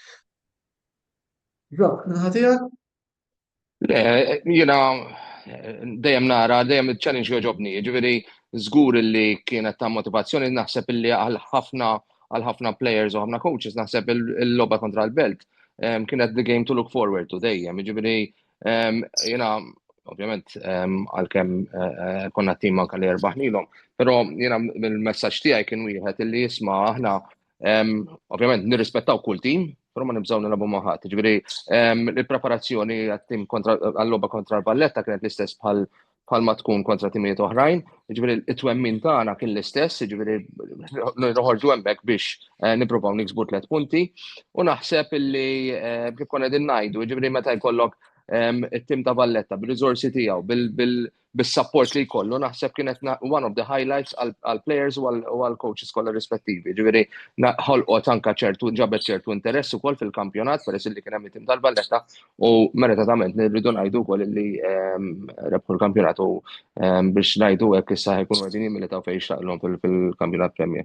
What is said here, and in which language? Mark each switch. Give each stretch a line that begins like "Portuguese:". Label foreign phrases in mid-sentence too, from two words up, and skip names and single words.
Maltese: Jacques, minħa tiegħek? Jiena dejjem nara, dejjem il-challenge jogħġobni, ġifieri żgur li kienet ta' motivazzjoni naħseb illi għal ħafna players u ħafna coaches naħseb il-logħba kontra l-belt kienet
English: the game to look forward to
Maltese: dejjem. Ġifieri jiena ovvjament għalkemm konna tim anke li rbaħnilhom, però jiena mill-messaġġ tiegħi kien wieħed illi jisma' aħna ovvjament nirrispettaw kull tim, però ma nibżgħu nilagħbu ma' ħadd. Ġifieri il-preparazzjoni għat-tim għall-logħba kontra l-Valletta kienet l-istess bħalma tkun kontra timijiet oħrajn, ġifieri it-twemmin tagħna kien l-istess, ġifieri noħorġu hemmhekk biex nippruvaw niksbu 3 punti u naħseb illi kif konna qegħdin ngħidu, ġifieri meta jkollok it-tim ta' Valletta bil-riżorsi tiegħu bis-support li jkollu naħseb kienet
English: one of the highlights
Maltese: għall-players u għall-coaches kollha rispettivi. Ġifieri ħolqot anke ġabet ċertu interess ukoll fil-kampjonat peress li kien hemm it-tim tal-Valletta u meritatament nirridu ngħidu wkoll li rebħu l-kampjonat u biex ngħidu hekk issa ħajkunu qegħdin jimmilitaw fejn jixtaqlhom fil-kampjonat Premier.